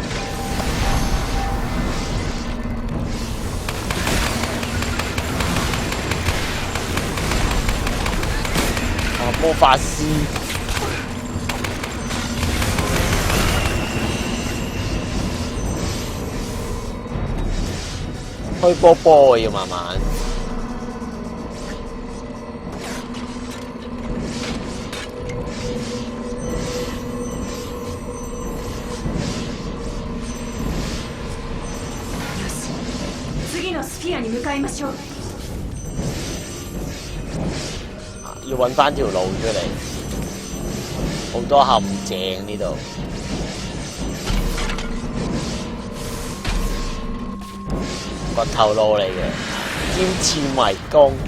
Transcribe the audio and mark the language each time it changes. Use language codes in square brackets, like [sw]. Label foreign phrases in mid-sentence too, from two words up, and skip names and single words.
[yue] 魔法師，開波要慢慢。 [ja] 次のスフィアに向かいましょう。 [yue] 要揾翻條路出嚟，好多陷阱呢度。掘頭路嚟嘅，尖刺迷宮。